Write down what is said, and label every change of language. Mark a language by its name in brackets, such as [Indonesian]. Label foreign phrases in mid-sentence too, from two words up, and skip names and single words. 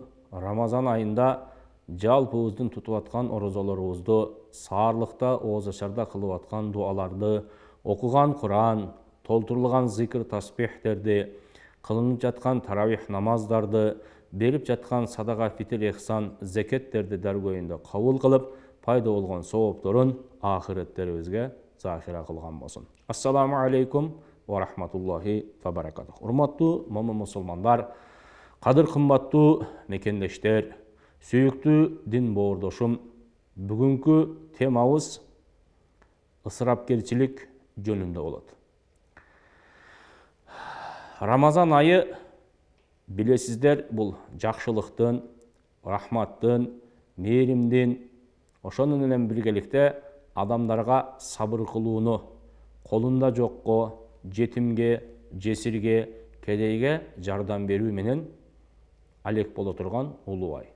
[Kyrgyz] Рамазан айында жалпыбыздын тутуп аткан орозолорубузду, саарлыкта, оозачарда кылып аткан дуаларды, окуган Куран, толтурулган зикр тасбихтерди, кылынып жаткан таравих намаздарды, берип жаткан садака, фитир, ихсан, зекеттерди даргөйүндө кабыл кылып, пайда болгон соопторун ахиреттерибизге захира кылган болсун. [Arabic] السلام عليكم ورحمة الله وبركاته. [Kyrgyz] Урматтуу момун мусулмандар, кадыр кымбаттуу мекендештер, сүйүктүү дин боордошум, бүгүнкү темабыз ысырапкерчилик жөнүндө болот. Рамазан айы билесиздер, бул жакшылыктын, рахматтын, мээримдин, ошону менен биргеликте адамдарга сабыр кылууну, колунда жокко, жетимге, жесирге, кедейге жардам берүү менен алек боло турган улуу ай.